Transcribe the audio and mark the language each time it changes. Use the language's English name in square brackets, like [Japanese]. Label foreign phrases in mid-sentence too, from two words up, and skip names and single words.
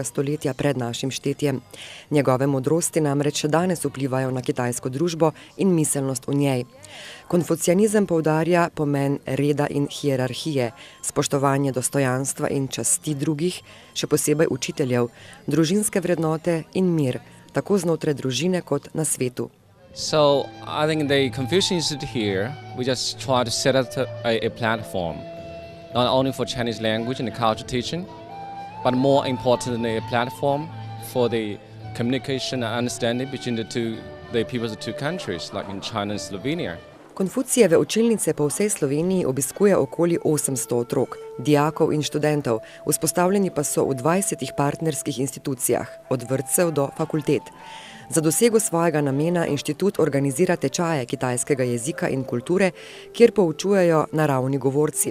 [Slovenian] stoletja pred našim štetjem. Njegove modrosti namreč še danes vplivajo na kitajsko družbo in miselnost v njej. Konfucijanizem poudarja pomen reda in hierarhije, spoštovanje dostojanstva in časti drugih, še posebej učiteljev, družinske vrednote in mir, tako znotraj družine kot na svetu. [English] So I think the Confucian Institute here, we just try to set up a platform, not only for Chinese language and the culture teaching, but more importantly a platform for the communication and understanding between the peoples of two countries, like in China and Slovenia. [Slovenian] Konfucijeve učilnice po vsej Sloveniji obiskuje okoli 800 otrok, dijakov in študentov, vzpostavljeni pa so v 20 partnerskih institucijah, od vrtcev do fakultet. Za dosego svojega namena inštitut organizira tečaje kitajskega jezika in kulture, kjer poučujejo naravni govorci.